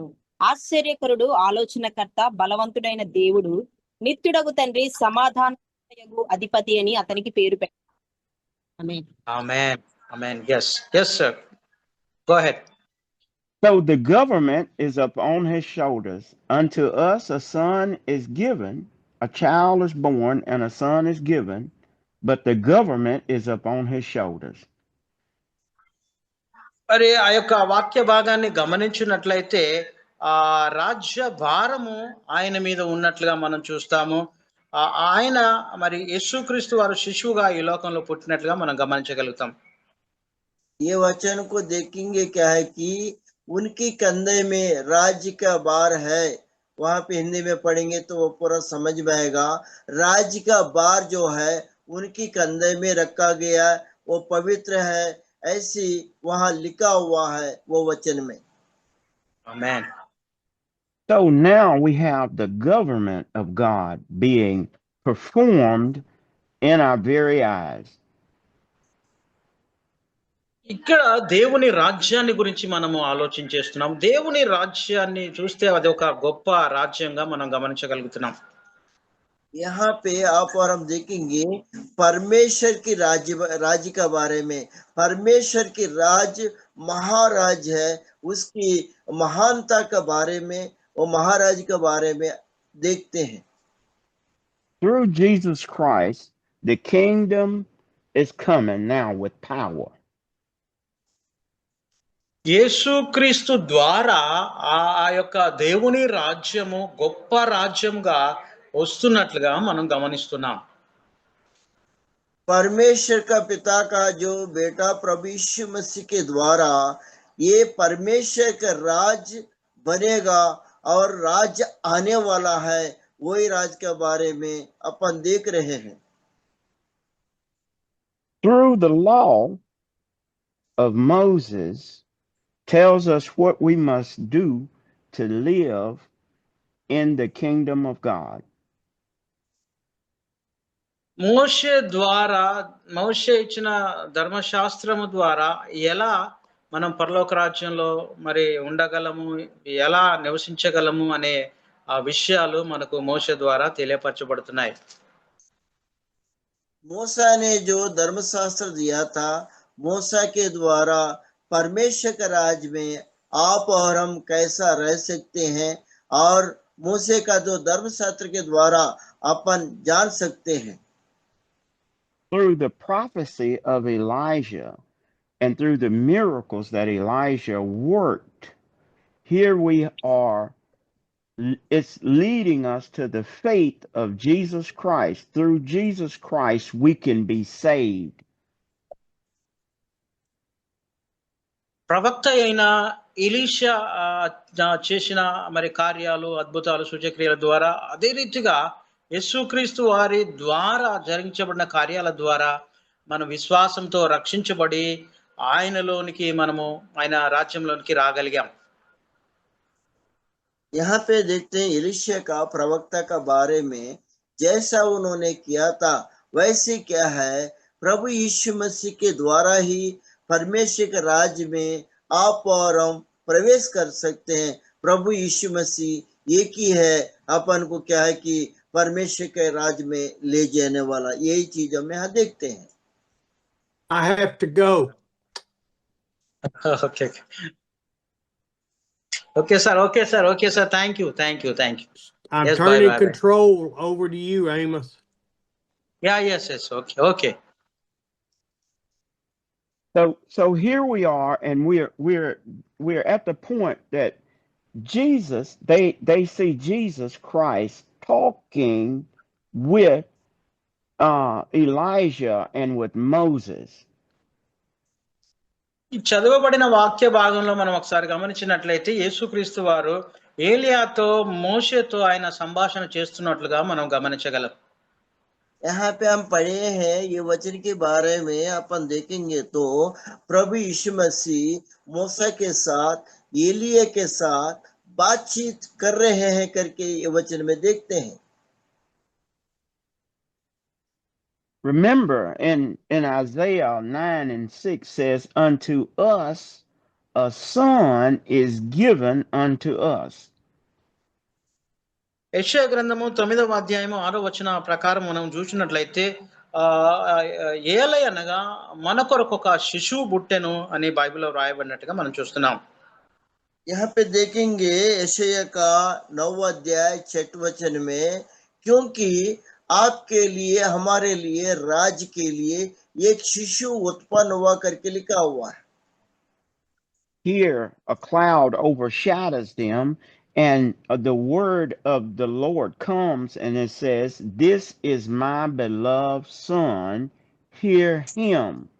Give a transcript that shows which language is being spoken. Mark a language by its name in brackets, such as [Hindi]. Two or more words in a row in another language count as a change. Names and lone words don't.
[Telugu] ఆశ్చర్యకరుడు, ఆలోచనకర్త, బలవంతుడైన దేవుడు, నిత్యుడగు తండ్రి, సమాధానము అధిపతి అని అతనికి పేరు పెట్టారు. ఆమేన్. [English] Amen. Amen. Yes sir, go ahead. So the government is upon his shoulders. Unto us a son is given, a child is born, and a son is given, but the government is upon his shoulders. [Telugu] మరి ఆ యొక్క వాక్య భాగాన్ని గమనించినట్లయితే రాజ్య భారము ఆయన మీద ఉన్నట్లుగా మనం చూస్తాము. ఆయన మరి యేసుక్రీస్తు వారు శిశువుగా ఈ లోకంలో పుట్టినట్లుగా మనం గమనించగలుగుతాం. [Hindi] ये वचन को देखेंगे क्या है कि उनकी कंधे में राज्य का भार है। वहां पे हिंदी में पढ़ेंगे तो वो पूरा समझ में आएगा। राज्य का भार जो है उनकी कंधे में रखा गया, वो पवित्र है, ऐसी वहां लिखा हुआ है वो वचन में। आमेन. [English] So now we have the government of God being performed in our very eyes. [Telugu] ఇక్కడ దేవుని రాజ్యాన్ని గురించి మనము ఆలోచించేస్తున్నాం. దేవుని రాజ్యాన్ని చూస్తే అది ఒక గొప్ప రాజ్యంగా మనం గమనించగలుగుతున్నాం. [Hindi] यहाँ पे आप और हम देखेंगे परमेश्वर की राज्य के बारे में। परमेश्वर की राज महाराज है, उसकी महानता के बारे में, वो महाराज के बारे में देखते हैं। [English] Through Jesus Christ, the kingdom is coming now with power. [Telugu] యేసుక్రీస్తు ద్వారా ఆ యొక్క దేవుని రాజ్యము గొప్ప రాజ్యంగా వస్తున్నట్లుగా మనం గమనిస్తున్నాం. [Hindi] परमेश्वर का पिता का जो बेटा प्रभु यीशु मसीह के द्वारा ये परमेश्वर का राज बनेगा और राज आने वाला है, वही राज के बारे में अपन देख रहे हैं। [English] Through the law of Moses tells us what we must do to live in the kingdom of God. [Telugu] మోషే ఇచ్చిన ధర్మశాస్త్రము ద్వారా ఎలా మనం పరలోక రాజ్యంలో మరి ఉండగలము, ఎలా నివసించగలము అనే ఆ విషయాలు మనకు మోషే ద్వారా తెలియపరచబడుతున్నాయి. [Hindi] मूसा ने जो धर्मशास्त्र दिया था, मूसा के द्वारा परमेश्वर के राज में आप और हम कैसा रह सकते हैं, और मूसे का जो धर्मशास्त्र के द्वारा अपन जान सकते हैं। [English] Through the prophecy of Elijah and through the miracles that Elijah worked, here we are, it's leading us to the faith of Jesus Christ. Through Jesus Christ, we can be saved. [Telugu] ప్రవక్త అయిన ఎలీషా చేసిన మరి కార్యాలు, అద్భుతాలు, సూచక్రియల ద్వారా, అదే రీతిగా యేసుక్రీస్తు వారి ద్వారా జరిగించబడిన కార్యాల ద్వారా మనం విశ్వాసంతో రక్షించబడి ఆయనలోనికి మనము ఆయన రాజ్యంలోనికి రాగలిగాం. [Hindi] यहाँ पे देखते हैं एलीशा का प्रवक्ता का बारे में, जैसा उन्होंने किया था वैसे क्या है, प्रभु यीशु मसीह के द्वारा ही परमेश्वर के राज्य में आप और हम प्रवेश कर सकते हैं। प्रभु यीशु मसीह एक ही है, अपन को क्या है कि परमेश्वर के राज्य में ले जाने वाला, यही चीज हम यहाँ देखते हैं। [English] I have to go. Okay, sir. Thank you. I'm Yes, turning bye. control over to you, Amos. Yeah, yes. Okay. So here we are, and we're at the point that Jesus, they see Jesus Christ talking with Elijah and with Moses. [Telugu] ఈ చదవబడిన వాక్య భాగంలో మనం ఒకసారి గమనించినట్లయితే యేసుక్రీస్తు వారు ఏలియాతో, మోషేతో ఆయన సంభాషణ చేస్తున్నట్లుగా మనం గమనించగలం. [Hindi] यहाँ पे हम पढ़े हैं ये वचन के बारे में, अपन देखेंगे तो प्रभु यीशु मसीह मूसा के साथ, एलिया के साथ बातचीत कर रहे हैं करके ये वचन में देखते हैं। [English] Remember, in Isaiah 9:6 says, "Unto us a son is given unto us." [Telugu] యెషయా గ్రంథము 9వ అధ్యాయము 6వ వచన ప్రకారం మనం చూసినట్లయితే ఏలై అనగా మన కొరకు ఒక శిశువు పుట్టెను అని బైబిల్లో రాయబడినట్టుగా మనం చూస్తున్నాం. [Hindi] यहाँ पे देखेंगे यशायाह का 9वां अध्याय 6वें वचन में, क्योंकि आपके लिए, हमारे लिए, राज्य के लिए एक शिशु उत्पन्न हुआ करके लिखा हुआ है। [English] Here a cloud overshadows them, and the word of the Lord comes and it says, "This is my beloved son, hear him."